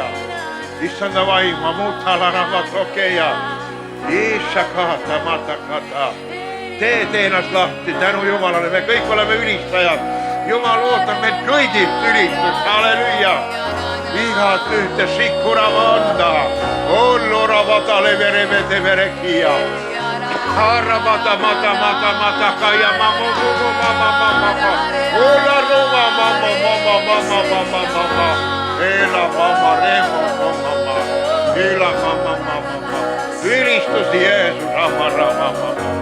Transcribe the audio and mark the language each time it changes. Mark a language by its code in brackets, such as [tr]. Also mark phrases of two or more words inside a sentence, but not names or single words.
[et] Issanda vaima, muutalarabatokeja. Ishakata, matakata. Tee ennast lahti, tänu Jumalale, me kõik oleme ülistajad. Jumal ootab meid kõigilt ülistust, halleluja. Igat ühte sikkurama anda. Ollurabata leverevete verekia. Harabata mata kaya mama. Ola roma mama. Ela mama remo mama. Ela mama. Ülistus Jeesus, rama.